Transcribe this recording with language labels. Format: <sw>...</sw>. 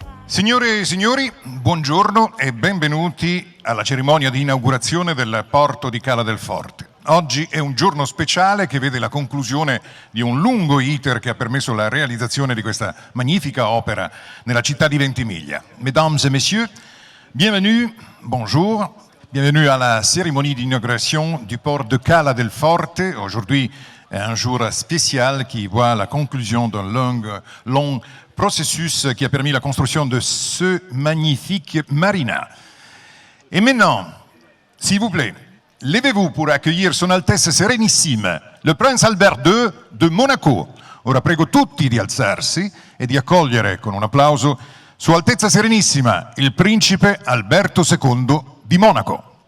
<it>Signore e signori, buongiorno e benvenuti alla cerimonia di inaugurazione del porto di Cala del Forte. Oggi è un giorno speciale che vede la conclusione di un lungo iter che ha permesso la realizzazione di questa magnifica opera nella città di Ventimiglia.</it> <fr>Mesdames et messieurs, bienvenue, bonjour, bienvenue à la cérémonie d'inauguration du port de Cala del Forte. Aujourd'hui, un jour spécial qui voit la conclusion d'un long processus qui a permis la construction de ce magnifique marina. Et maintenant, s'il vous plaît, levez-vous pour accueillir Son Altesse Serenissime, le Prince Albert II de Monaco.</fr> <it>Ora prego tutti di alzarsi e di accogliere con un applauso Sua Altezza Serenissima, il Principe Alberto II di Monaco.</it>